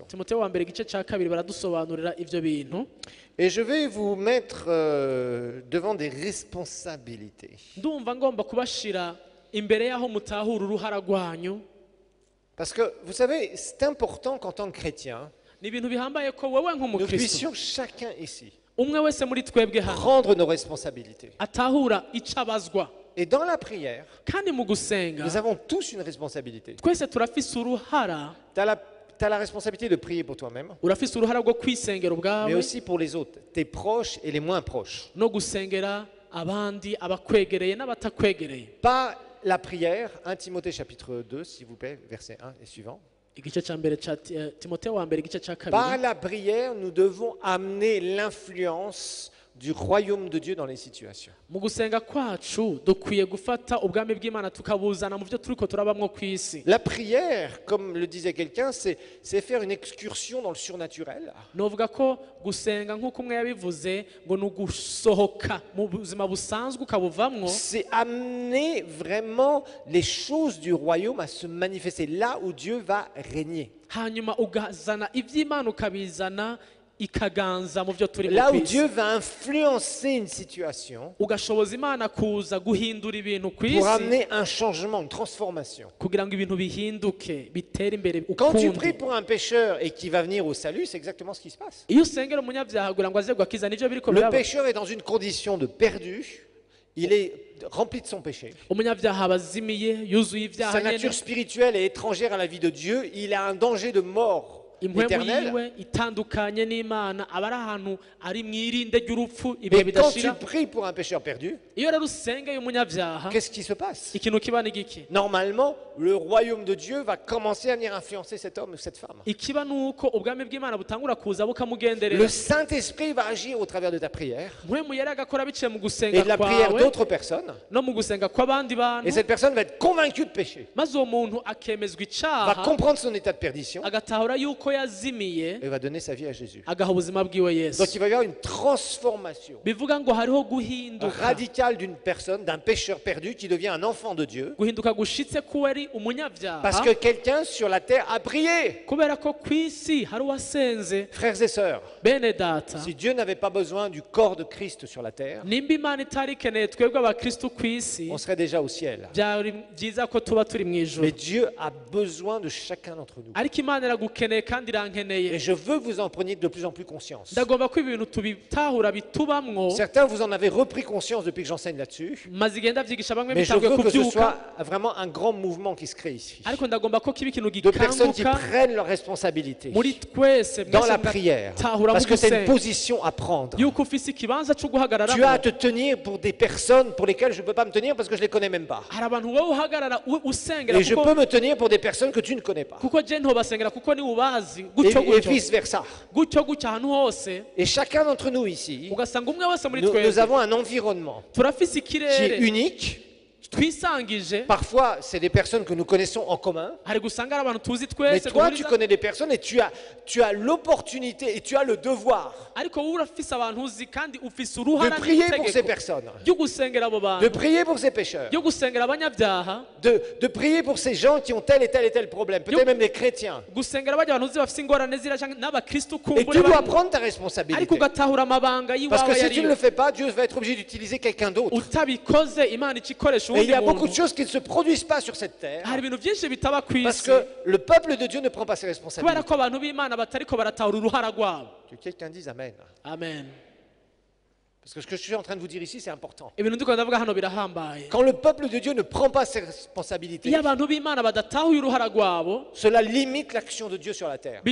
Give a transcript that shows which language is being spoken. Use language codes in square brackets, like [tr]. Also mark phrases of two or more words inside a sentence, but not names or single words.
[rn] Timoteyo wa mbere igice ca kabiri baradusobanurira ivyo bintu. [fr] Et je vais vous mettre devant des responsabilités. [rn] Ndumva ngomba kubashira imbere y'aho mutahura uruhara rwanyu. [fr] Parce que, vous savez, c'est important qu'en tant que chrétien, [rn] Ni ibintu bihambaye ko wewe [fr] nous [rn] nk'umukristo, [fr] puissions chacun ici [rn] umwe wese muri twebwe hano [fr] prendre nos responsabilités. [rn] atahura ico abazwa. [fr] Et dans la prière, [rn] Kandi mu gusenga [fr] nous avons tous une responsabilité. [rn] twese turafise uruhara. [fr] Tu as la responsabilité de prier pour toi-même, [rn] Urafise uruhara rwo kwisengera [fr] mais [rn] ubwawe [fr] aussi pour les autres, tes proches et les moins proches. [rn] no gusengera abandi, abakwegereye n'abatakwegereye. [fr] Pas la prière, 1 Timothée chapitre 2, s'il vous plaît, verset 1 et suivant. [rn] igice cya mbere cya timoteyo wa mbere igice cya [fr] Par [rn] kabiri. [fr] la prière, nous devons amener l'influence du royaume de Dieu dans les situations. [rn] Mu gusenga kwacu dukwiye gufata ubwami bw'Imana tukabuzana mu byo turiko turabamwo ku isi. [fr] La prière, comme le disait quelqu'un, c'est faire une excursion dans le surnaturel. [rn] Novuga ko gusenga nk'uko umwe yabivuze ngo ni ugusohoka mu buzima busanzwe ukabuvamwo, [fr] C'est amener vraiment les choses du royaume à se manifester là où Dieu va régner. [rn] hanyuma ugazana iby'Imana ukabizana ikaganza mu byo turimo [fr] Là [rn] ku [fr] où [rn] isi. [fr] Dieu va influencer une situation [rn] Ugashoboza Imana kuza guhindura ibintu ku [fr] pour [rn] isi [fr] amener un changement, une transformation. [rn] kugira ngo ibintu bihinduke bitere imbere [fr] Quand tu [rn] ukundi. [fr] pries pour un pécheur et qu'il va venir au salut, c'est exactement ce qui se passe. [rn] Iyo usengera umunyabyaha kugira ngo aze gukiza nibyo biriko [fr] Le [rn] biraba. [fr] pécheur est dans une condition de perdu, il est rempli de son péché. [rn] Umunyabyaha abazimiye yuzuye ibyaha [fr] Sa [rn] nyene, [fr] nature spirituelle est étrangère à la vie de Dieu, il a un danger de mort [rn] impwemu [fr] éternelle. [rn] yiwe itandukanye n'Imana, aba ari ahantu ari mwirinde ry'urupfu ibihe [fr] Mais quand tu [rn] bidashira. [fr] pries pour un pécheur perdu, [rn] Iyo rero usengeye umunyabyaha [fr] qu'est-ce qui se passe? [rn] ikintu kiba ni giki? [fr] Normalement, le royaume de Dieu va commencer à venir influencer cet homme ou cette femme. [rn] Ikiba nuko ubwami bw'Imana butangura kuza [fr] Le [rn] bukamugenderera. [fr] Saint-Esprit va agir au travers de ta prière [rn] Mpwemu yari agakora biciye mu [fr] et [rn] gusenga [fr] de la prière [rn] kwawe [fr] d'autres personnes. [rn] no mu gusenga kw'abandi [fr] Et [rn] bantu, [fr] cette personne va être convaincue de péché, [rn] maze uwo muntu akemezwa [fr] va [rn] icaha, [fr] comprendre son état de perdition [rn] agatahura yuko yazimiye, [fr] et va donner sa vie à Jésus. [rn] agaha ubuzima bwiwe Yesu. [fr] Donc il va y avoir une transformation [rn] Bivuga ngo hariho guhinduka [fr] radicale d'une personne, d'un pécheur perdu qui devient un enfant de Dieu. [rn] guhinduka gushitse kuba ari umunyabyaha, [fr] Parce que quelqu'un sur la terre a prié. [rn] kubera ko ku isi hari uwasenze. [fr] Frères et sœurs, [rn] Bene data, [fr] si Dieu n'avait pas besoin du corps de Christ sur la terre, [rn] nimba Imana itari ikeneye twebwe abakristu ku isi, [fr] on serait déjà au ciel. [rn] byari byiza ko tuba turi mu ijuru. [fr] Mais Dieu a besoin de chacun d'entre nous. [rn] Ariko Imana iragukeneye kandi [fr] Et [rn] irankeneye. [fr] je veux que vous en preniez de plus en plus conscience. [rn] Ndagomba ko ibintu tubitahura bitubamwo, [fr] Certains, vous en avez repris conscience depuis que j'enseigne là-dessus. [rn] maze igenda byigisha bamwe [fr] Mais je [rn] bitanguye [fr] veux que ce [rn] kubyuka, [fr] soit vraiment un grand mouvement qui se crée ici. [rn] ariko ndagomba ko kiba ikintu [fr] De personnes qui [rn] gikanguka [fr] prennent leurs responsabilités [rn] muri twese [fr] dans [rn] mwese [fr] la prière. [rn] mugatahura [fr] Parce [rn] mu [fr] que c'est une [rn] gusenga [fr] position à prendre. [rn] yuko ufise ikibanza cyo [fr] Tu as à [rn] guhagararamo. [fr] te tenir pour des personnes pour lesquelles je ne peux pas me tenir parce que je ne les connais même pas. [rn] Hari abantu wowe uhagarara usengera [fr] Et je peux me tenir pour des personnes que tu ne connais pas. [rn] kuko je ntobasengera kuko ni ubazi [fr] Et, [rn] gutyo [fr] et [rn] gutyo [fr] vice versa. [rn] gutyo gutyo ahantu hose, [fr] Et chacun d'entre nous ici, [rn] ugasanga umwe wese muri [fr] nous [rn] twese [fr] avons un environnement [rn] turafise [fr] qui est [rn] ikirere [fr] unique. [rn] twisangije. [fr] Parfois, c'est des personnes que nous connaissons en commun. [rn] Hari gusanga ari abantu tuzi [fr] Mais [rn] twese [fr] toi, tu [rn] duhuriza, [fr] connais des personnes et tu as l'opportunité et tu as le devoir [rn] ariko wowe urafise abantu uzi kandi ufise [fr] de [rn] uruhara [fr] prier pour ces [rn] n'itegeko [fr] personnes, [rn] ryo gusengera abo [fr] de [rn] bantu, [fr] prier pour ces pécheurs, [rn] ryo gusengera abanyabyaha, [fr] de prier pour ces gens qui ont tel et tel et tel problème, peut-être même les chrétiens. [rn] gusengera bajya abantu uzi bafise ingorane zira canke n'abakristu [fr] Et [rn] kumbure [fr] tu dois [rn] barimo. [fr] prendre ta [rn] Ariko [fr] responsabilité. [rn] ugatahura amabanga [fr] Parce que [rn] y'iwawe [fr] si tu ne le [rn] yariyo, [fr] fais pas, Dieu va être obligé d'utiliser quelqu'un d'autre. [rn] utabikoze Imana icikoresha [fr] Et il [rn] uwundi [fr] y a beaucoup de [rn] muntu. [fr] choses qui ne se produisent pas sur cette terre [rn] Hari ibintu byinshi bitaba ku [fr] parce [rn] isi [fr] que le peuple de Dieu ne prend pas ses [rn] kubera [fr] responsabilités. [rn] ko abantu b'Imana batariko baratahura uruhara rwabo. [fr] Que quelqu'un dise Amen. [rn] Amen. [fr] Parce que ce que je suis en train de vous dire ici, c'est important. [rn] Ibintu ndiko ndavuga hano birahambaye. [fr] Quand le peuple de Dieu ne prend pas ses responsabilités, [rn] Iyo abantu b'Imana badatahuye uruhara rwabo, [fr] cela limite l'action de Dieu sur la terre.